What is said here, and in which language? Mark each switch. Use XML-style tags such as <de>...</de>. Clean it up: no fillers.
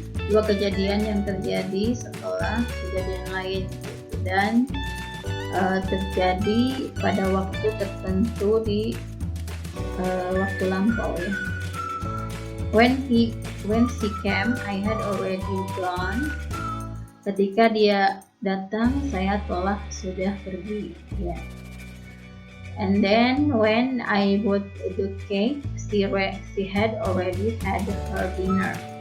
<id>Dua kejadian yang terjadi setelah kejadian lain dan terjadi pada waktu tertentu di waktu lampau ya.</id> <en>When she came, I had already gone.</en> <id>Ketika dia datang, saya sudah pergi ya.</id> <en>And then when I bought the cake, she had already had her dinner.</en>